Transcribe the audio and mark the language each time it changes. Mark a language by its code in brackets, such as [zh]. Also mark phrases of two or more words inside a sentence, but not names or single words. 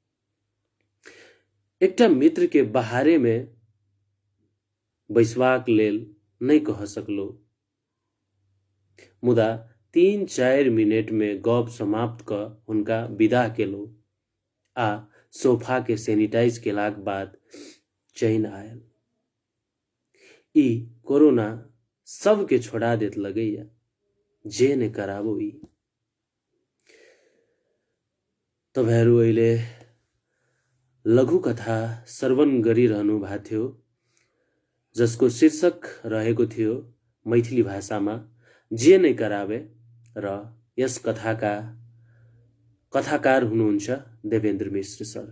[mai] एकटा मित्र के बहारे में बैसबाक लेल नहीं कह सकलो, मुदा 3-4 मिनट में गप समाप्त क हुनका विदा केलो आ सोफा के सैनिटाइज केलाक बाद चैन आयल। ई कोरोना सबके छोड़ा देत लगैया, जे ने कराबो ई। [ne] तपाईहरु अहिले लघु कथा श्रवण गरिरहनु भएको थियो, जसको शीर्षक रहेको थियो मैथिली भाषामा जे नै कराबे, र यस कथाका कथाकार हुनुहुन्छ देवेन्द्र मिश्र सर।